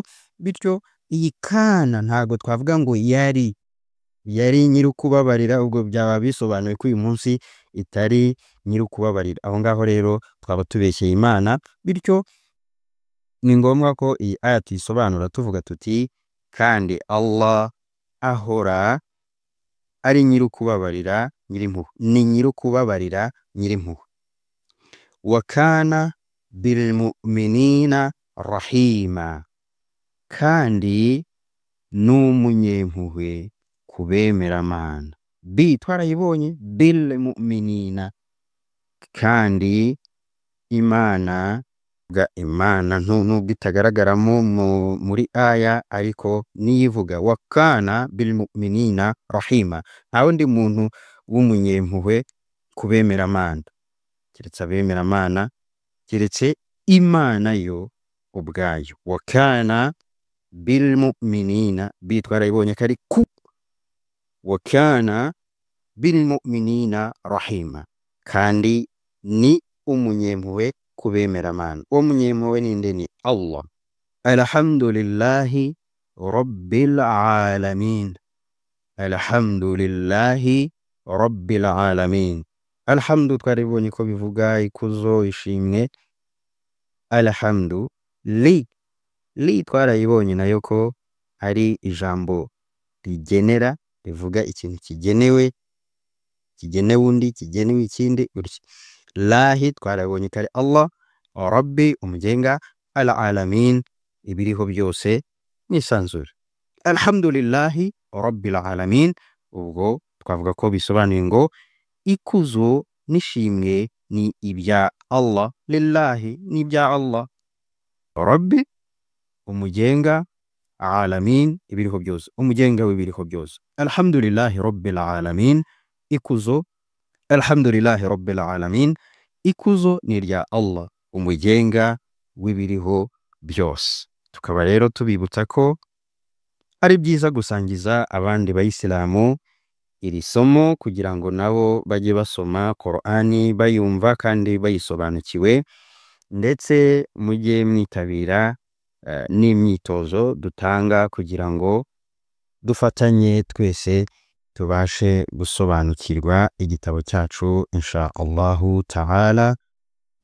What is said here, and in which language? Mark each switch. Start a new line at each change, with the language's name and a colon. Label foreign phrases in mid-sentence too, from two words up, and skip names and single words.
Kinyarwanda: Bityo iyi kana ntabwo twavuga ngo yari nyiri kubabarira, ubwo byaba bisobanuye ko uyu munsi itari nyiri kubabarira. Aho ngaho rero twaba tubeshyeye Imana. Bityo ni ngombwa ko iyi aya tuyisobanura tuvuga tuti kandi Allah ahora ari nyirukubabarira nyirimpuhwe, ni nyirukubabarira nyirimpuhwe.
Arabic: وكان بالمؤمنين رحيمًا,
Kinyarwanda: kandi n'umunyempuhwe kubemeramana. Bi twarayibonye,
Arabic: بالمؤمنين,
Kinyarwanda: kandi Imana Imana nubwo itagaragaramo muri aya, ariko niyivuga
Arabic: وكان بالمؤمنين رحيمًا,
Kinyarwanda: nta wundi muntu w'umunyempuhwe kubemeramana keretse abemeramana, keretse Imana yo ubwayo.
Arabic: وكان بالمؤمنين,
Kinyarwanda: bi twarayibonye kari ku,
Arabic: وكان بالمؤمنين رحيمًا,
Kinyarwanda: kandi ni umunyempuhwe kubemeramana. Uwo munyempuhwe ninde? Ni Allah.
Arabic: الحمدُ لله ربِّ العالمين، الحمدُ لله ربِّ العالمين.
Kinyarwanda: Alhamdu twaribonye ko bivuga ikuzo, ishimwe. Alhamdu li twarayibonye nayo ko ari ijambo rigenera, rivuga ikintu kigenewe, kigenewe undi, kigenewe ikindi gutya. Lahi twarabonye kare Allah, Rabbi umugenga, al-alamin ibiriho byose nisanzure.
Arabic: الحمدُ لله ربِّ العالمين,
Kinyarwanda: ubwo twavuga ko bisobanuye ngo ikuzo nishimwe ni ibya Allah, lillahi ni ibya Allah, Rabbi umugenga, alamin ibiriho byose, umugenga w'ibiriho byose.
Arabic: الحمدُ لله ربِّ العالمين, ikuzo الحمدُ لله ربِّ العالمين,
Kinyarwanda: ikuzo ni irya Allah umugenga w'ibiriho byose. Tukaba rero tubibutsa ko ari byiza gusangiza abandi bayisilamu iri somo kugira ngo nabo bajye basoma Qur'ani bayumva kandi bayisobanukiwe, ndetse mujye mwitabira n'imyitozo dutanga kugira ngo dufatanye twese tubashe gusobanukirwa igitabo cyacu
Arabic: إن شاء اللهُ تعالى.